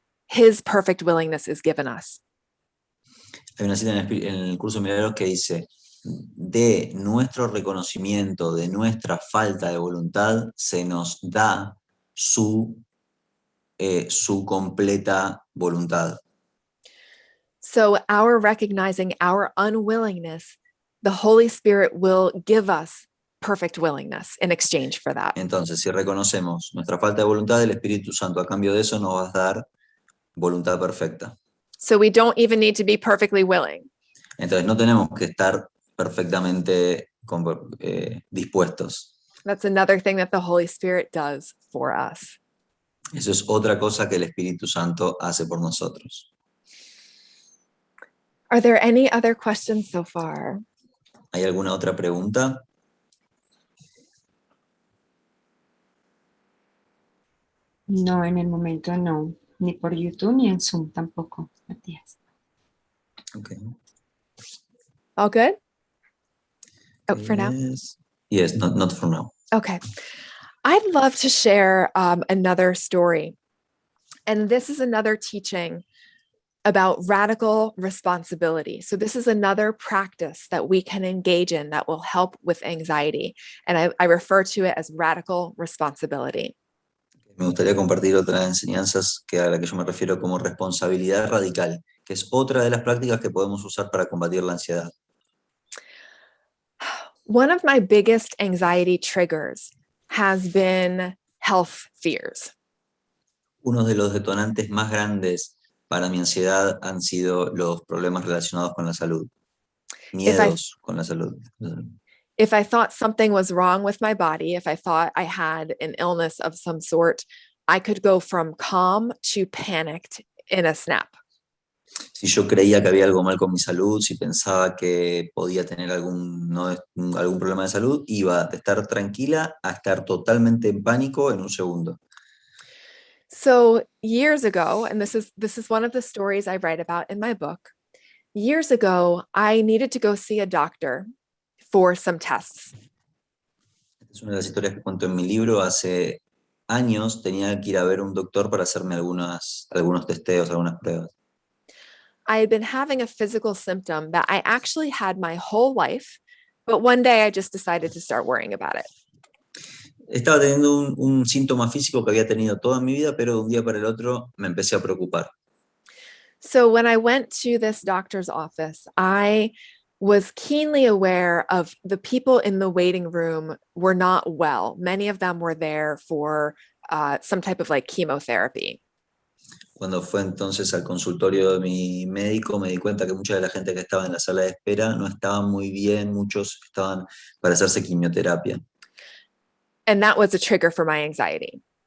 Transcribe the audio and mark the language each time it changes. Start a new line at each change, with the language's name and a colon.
English: his perfect willingness is given us.
Spanish: Hay una cita en el curso de milagros que dice, de nuestro reconocimiento, de nuestra falta de voluntad, se nos da su completa voluntad.
English: So our recognizing our unwillingness, the Holy Spirit will give us perfect willingness in exchange for that.
Spanish: Entonces, si reconocemos nuestra falta de voluntad, el Espíritu Santo a cambio de eso nos va a dar voluntad perfecta.
English: So we don't even need to be perfectly willing.
Spanish: Entonces, no tenemos que estar perfectamente dispuestos.
English: That's another thing that the Holy Spirit does for us.
Spanish: Eso es otra cosa que el Espíritu Santo hace por nosotros.
English: Are there any other questions so far?
Spanish: ¿Hay alguna otra pregunta? No, en el momento no. Ni por YouTube ni en Zoom tampoco, Matías.
English: Okay. All good? Oh, for now? Yes, not for now. Okay. I'd love to share another story. And this is another teaching about radical responsibility. So this is another practice that we can engage in that will help with anxiety. And I refer to it as radical responsibility.
Spanish: Me gustaría compartir otras enseñanzas a la que yo me refiero como responsabilidad radical, que es otra de las prácticas que podemos usar para combatir la ansiedad.
English: One of my biggest anxiety triggers has been health fears.
Spanish: Uno de los detonantes más grandes para mi ansiedad han sido los problemas relacionados con la salud, miedos con la salud.
English: If I thought something was wrong with my body, if I thought I had an illness of some sort, I could go from calm to panicked in a snap.
Spanish: Si yo creía que había algo mal con mi salud, si pensaba que podía tener algún problema de salud, iba de estar tranquila a estar totalmente en pánico en un segundo.
English: So years ago, and this is one of the stories I write about in my book, years ago, I needed to go see a doctor for some tests.
Spanish: Es una de las historias que cuento en mi libro. Hace años tenía que ir a ver un doctor para hacerme algunos testeos, algunas pruebas.
English: I had been having a physical symptom that I actually had my whole life, but one day I just decided to start worrying about it.
Spanish: Estaba teniendo un síntoma físico que había tenido toda mi vida, pero de un día para el otro me empecé a preocupar.
English: So when I went to this doctor's office, I was keenly aware of the people in the waiting room were not well. Many of them were there for some type of like chemotherapy.
Spanish: Cuando fue entonces al consultorio de mi médico, me di cuenta que mucha de la gente que estaba en la sala de espera no estaban muy bien, muchos estaban para hacerse quimioterapia.
English: And that was a trigger for my anxiety.